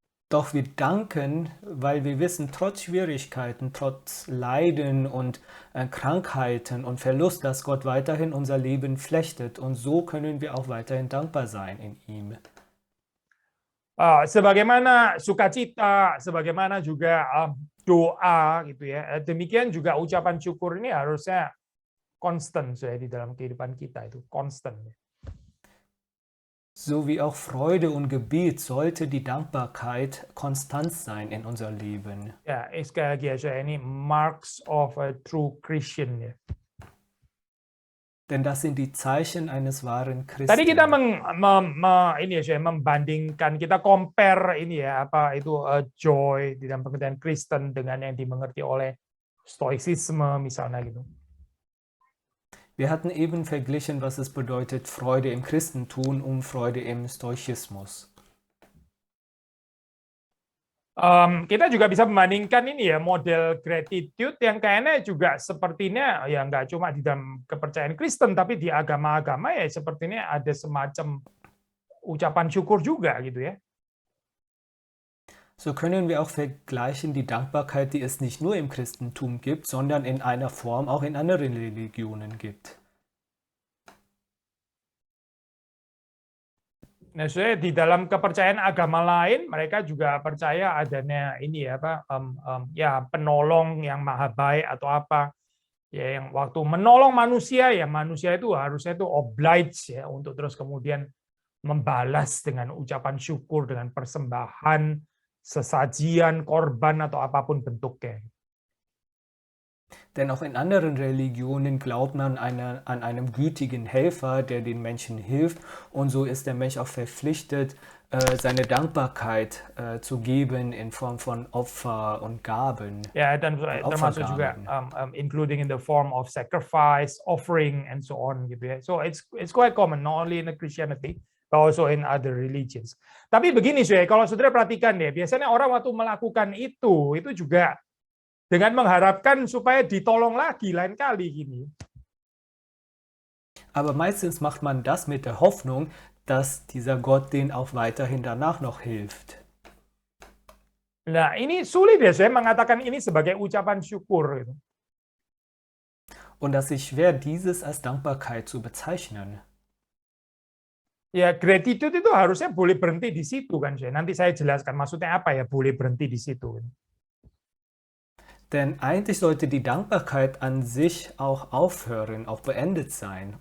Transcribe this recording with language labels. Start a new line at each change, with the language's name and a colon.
German: Doch wir danken, weil wir wissen, trotz Schwierigkeiten, trotz Leiden und Krankheiten und Verlust, dass Gott weiterhin unser Leben flechtet. Und so können wir auch weiterhin dankbar sein in ihm.
Indonesian: Sebagaimana sukacita, sebagaimana juga doa gitu ya. Demikian juga ucapan syukur ini harusnya konstan saya di dalam kehidupan kita, itu konstan.
German: So wie auch Freude und Gebet sollte die Dankbarkeit konstant sein in unser Leben.
Indonesian: Ya, sekali lagi ya, saya ini
English: marks of a true Christian
Indonesian: ya.
German: Denn das sind die Zeichen eines wahren Christen.
Indonesian: Tadi kita membandingkan, kita compare ini ya, joy di dalam pengertian Kristen dengan yang dimengerti oleh Stoicisme misalnya gitu.
German: Wir hatten eben verglichen, was es bedeutet, Freude im Christentum und Freude im Stoizismus.
Indonesian: Kita juga bisa membandingkan ini ya, model gratitude yang kayaknya juga sepertinya ya nggak cuma di dalam kepercayaan Kristen, tapi di agama-agama ya sepertinya ada semacam ucapan syukur juga gitu ya.
German: So können wir auch vergleichen die Dankbarkeit, die es nicht nur im Christentum gibt, sondern in einer Form auch in anderen Religionen gibt.
Indonesian: Nah, saya di dalam kepercayaan agama lain, mereka juga percaya adanya ini ya penolong yang maha baik atau apa. Ya, yang waktu menolong manusia ya manusia itu harusnya itu oblige ya untuk terus kemudian membalas dengan ucapan syukur, dengan persembahan, sesajian, korban atau apapun bentuknya.
German: Denn auch in anderen Religionen glaubt man an einen gütigen Helfer, der den Menschen hilft. Und so ist der Mensch auch verpflichtet, seine Dankbarkeit zu geben in Form von Opfer und Gaben.
Indonesian: Ja, dan termasuk juga
English: including in the form of sacrifice, offering, and so on
Indonesian: gitu ya.
English: So it's quite common, not only in Christianity, but also in other religions.
Indonesian: Tapi begini sih, kalau saudara perhatikan deh, biasanya orang waktu melakukan itu juga dengan mengharapkan supaya ditolong lagi lain kali gini.
German: Aber meistens macht man das mit der Hoffnung, dass dieser Gott denen auch weiterhin danach noch hilft.
Indonesian: Nah, ini sulit ya saya mengatakan ini sebagai ucapan syukur. Gitu.
German: Und das ist schwer, dieses als Dankbarkeit zu bezeichnen.
Indonesian: Ya, gratitude itu harusnya boleh berhenti di situ kan saya. Nanti saya jelaskan maksudnya apa ya boleh berhenti di situ.
German: Denn eigentlich sollte die Dankbarkeit an sich auch aufhören, auch beendet sein.